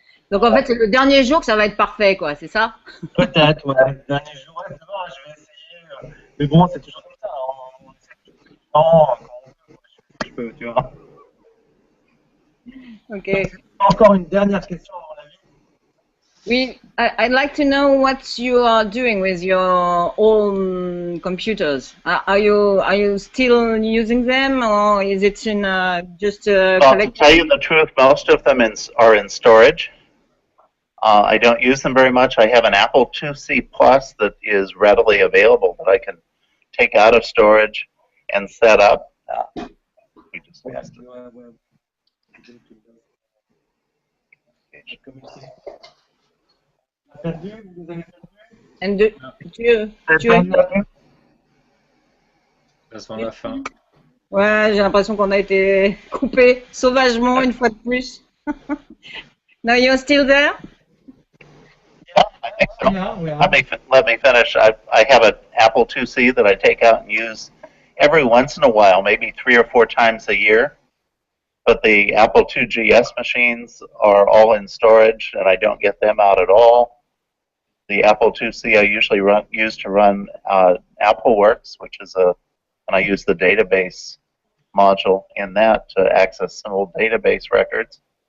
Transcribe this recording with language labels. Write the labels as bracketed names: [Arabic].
[French] Donc en fait, c'est le dernier jour que ça va être parfait, quoi, c'est ça? Peut-être, ouais. Le dernier jour, ouais, demain, je vais essayer. Mais bon, c'est toujours comme ça. On essaie de tout le temps, je peux, tu vois. Ok. Encore une dernière question, à mon avis. Oui, [English] I'd like to know what you are doing with your own computers. Are you still using them, or is it in just a Well, to tell you the truth, most of them are in storage. I don't use them very much. I have an Apple IIc Plus that is readily available that I can take out of storage and set up. We just lost it. And tu [French] Passe la fin. Ouais, j'ai l'impression qu'on a été coupé sauvagement une fois de plus. [English] No, you're still there? Yeah, I think so. Let me finish. I have an Apple IIc that I take out and use every once in a while, maybe 3 or 4 times a year. But the Apple IIgs machines are all in storage, and I don't get them out at all. The Apple IIc I usually use to run AppleWorks, which is and I use the database module in that to access some old database records.